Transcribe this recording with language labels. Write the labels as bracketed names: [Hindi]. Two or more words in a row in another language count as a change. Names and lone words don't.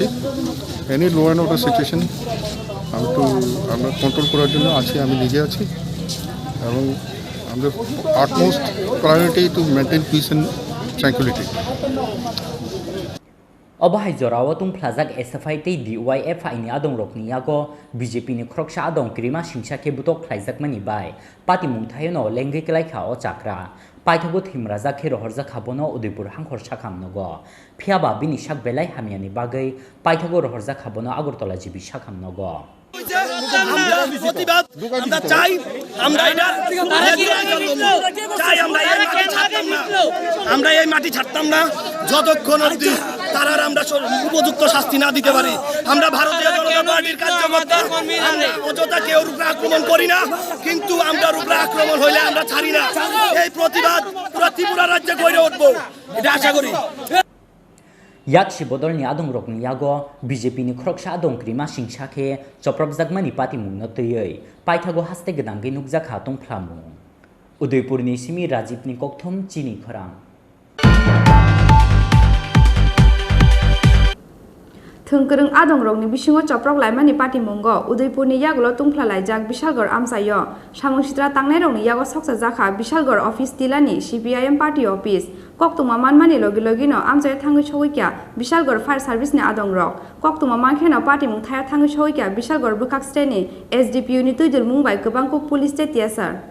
[English] any law and order situation [Bangla] আমরা কন্ট্রোল করার জন্য আছি, আমি নিজে আছি এবং আমাদের [English] utmost priority to maintain peace and tranquility. [Kok Borok] Obahai Jorawa tung plazak SFI te DYF ini adong rokni yago BJP ni khroksha adong krima singsa ke butok khlaijak mani bai pati mungthayo no lengge kelai kha o chakra paithago thimraja khe rohorja khabono Udaipur hangkhor sakam nogo phiaba bini sak belai hamiani bagai paithago rohorja khabono Agartala jibi sakam nogo [Bangla] প্রতিবাদ আমরা চাই, আমরা এই মাটি ছাড়তাম না যতক্ষণ অবধি তারা আমরা উপযুক্ত শাস্তি না দিতে পারি। আমরা ভারতীয় জনতা পার্টির কার্যকর্তা, আমরা অযথা কেউ উপরে আক্রমণ করি না, কিন্তু আমরা উপরে আক্রমণ হইলে আমরা ছাড়ি না। এই প্রতিবাদ পুরো ত্রিপুরা রাজ্যে গড়ে উঠবো, এটা আশা করি। [Kok Borok] Yakshi bodol ni adong rok ni yago BJP ni khroksha adong krima singsa khe choprobjak mani pati mungno teyei paithago haste gedangge nukjak hatong phlamu Udaipur ni simi Rajiv ni kokthom Chini Khorang Thungkrung adong rok ni bisingo choprok laimani pati mungo Udaipur ni yagulo tungphla laijak Bishalgor amsayo samung sitra tangnai rok ni yago soksa jakha Bishalgor office tilani CPIM [English] party office [Kok Borok] koktuma manmani logi logino amsayo thangu choikya Bishalgor [English] fire service [Kok Borok] ni adong rok koktuma mankheno party mung thaya thangu choikya Bishalgor bukak steni SDPU ni tuidul mungbai gobang kok [English] police state [Kok Borok] tiasar